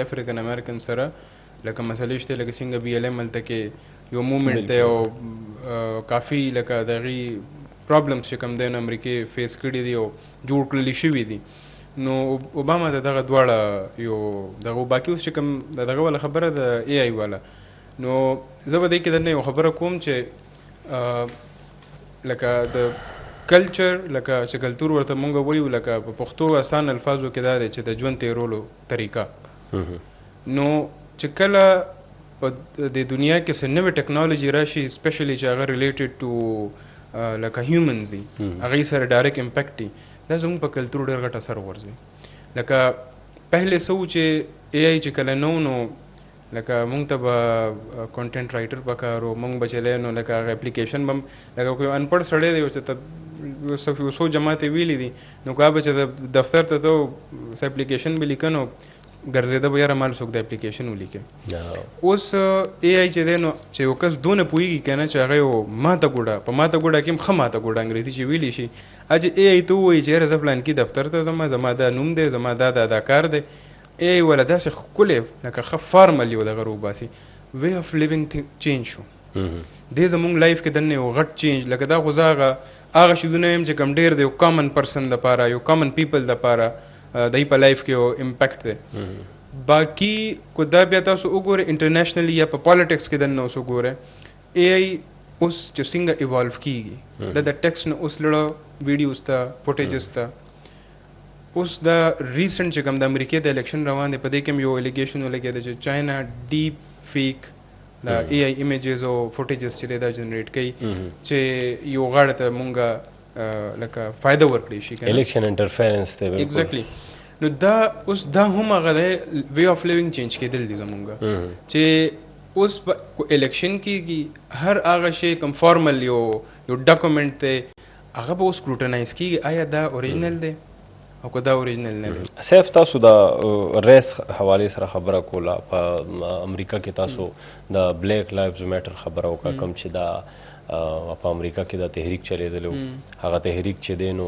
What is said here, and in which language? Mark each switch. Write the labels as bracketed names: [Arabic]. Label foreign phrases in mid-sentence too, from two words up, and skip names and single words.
[English] African American [Pashto] سره لکه مسلې شته لکه څنګه بی ایل ایم هلته کې یو مومنټ دی او کافي لکه دغې پرابلمس چې کوم دی نو امریکې فیس کړي دي او جوړ کړلي شوي دي نو اوباما ته دغه دواړه یو دغه باقي اوس چې کوم دغه والا خبره د اے آئی والا نو زه به دې کې درنه یو خبره کوم چې لکه د کلچر لکه چې کلتور ورته مونږ وایو لکه په پښتو آسان الفاظو کې دا دی چې د ژوند تېرولو طریقه نو چې کله په د دنیا کې څه نوې ټیکنالوجي راشي اسپیشلی چې هغه [English] related to [Pashto] لکه هیومنز دي هغوی سره [English] direct impact [Pashto] دي دا زموږ په کلتور ډېر غټ اثر غورځوي لکه پهلې څه و چې اے آئی چې کله نو لکه مونږ ته به [English] content writer [Pashto] پکار و مونږ به چلی نو لکه هغه اپلیکیشن به لکه کوئی انپړ سړی دی چې ته یو څو جماعتې ویلي دي نو که به چې د دفتر ته ته څه اپلیکیشن به لیکه نو ګرځېده به یاره مال څوک د اپلیکیشن ولیکې اوس اے آئی چې دی نو چې یو کس دونه پوهېږي که نه چې هغه یو ماته ګوډه په ماته ګوډه کې هم ښه ماته ګوډه انګریزي چې ویلی شي چې اے آئی ته ووایي چې یاره زه فلانکي دفتر ته ځم زما دا نوم دی زما دا کار دی اے آئی والا داسې ښکلی لکه ښه فارمل یو دغه روباسي [English] way of living change [Pashto] شو دې زموږ لایف کې دننه یو غټ چینج لکه دا خو زه هغه شیدونه یم چې کوم ډېر دی یو [English] common person [Pashto] دپاره یو [English] common people [Pashto] دپاره دای په لایف کې یو امپیکټ دی باقي کو دا بیا تاسو وګورئ انټرنیشنلی یا په پالیټکس کې دننه اوس وګورئ اے آئی اوس چې څنګه ایوالو کېږي د ټیکسټ نه اوس لړه ویډیوز ته فوټیجز ته اوس دا ریسنټ چې کوم د امریکې د الیکشن روان دی په دې کې هم یو الیګیشن ولګېده چې چاینا ډیپ فیک دا [English] AI images [Pashto] او فوټیجز چې دا جنریټ کوي چې یو غاړه ته مونږه لکه فایده ورکړي شي [English] election interference دی [Pashto] ایگزیکټلی نو دا اوس دا هم هغه دی [English] way of living change [Pashto] کېدل دي زمونږ چې اوس الیکشن کېږي هر هغه شی کوم فارمل یو ډاکومنټ دی هغه به اوس سکروټنایز کېږي آیا دا اوریجنل دی او که دا اوریجنل نه دی سیف تاسو د ریس حوالې سره خبره کوله په امریکا کې تاسو د بلیک لایفز میټر خبره وکړه کوم چې دا په امریکا کې دا تحریک چلیدلو هغه تحریک چې دی نو